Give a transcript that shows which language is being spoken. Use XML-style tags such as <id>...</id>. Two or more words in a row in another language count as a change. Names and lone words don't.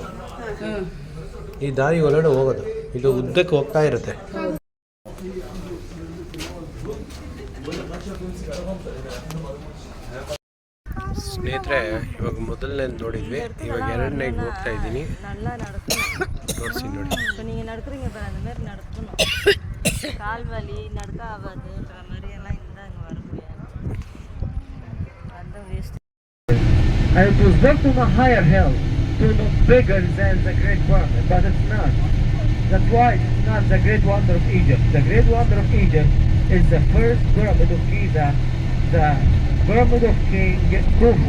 <kn>ಈ ದಾರಿ ಒಳಗಡೆ ಹೋಗೋದು, ಇದು ಉದ್ದಕ್ಕೆ ಹೋಗ್ತಾ ಇರುತ್ತೆ. ಸ್ನೇಹಿತರೆ, ಇವಾಗ ಮೊದಲನೇದು ನೋಡಿದ್ವಿ, ಇವಾಗ ಎರಡನೇಗೆ ಹೋಗ್ತಾ ಇದ್ದೀನಿ. ತೋರಿಸಿ ನೋಡಿ.</kn> <ta>நீங்கள் நடக்கிறீங்க பாரு, அந்த மாதிரி நடக்கணும். கால் வலி நடக்க ஆகாதுன்ற மாதிரி எல்லாம் இருந்தால் அங்கே வர முடியாது. அந்த வேஸ்ட்.</ta> <en>And it was built on a higher hill to look bigger than the Great Pyramid, but it's not. That's why it's not the Great Wonder of Egypt. The Great Wonder of Egypt is the first pyramid of Giza, the pyramid of King Khufu.</en>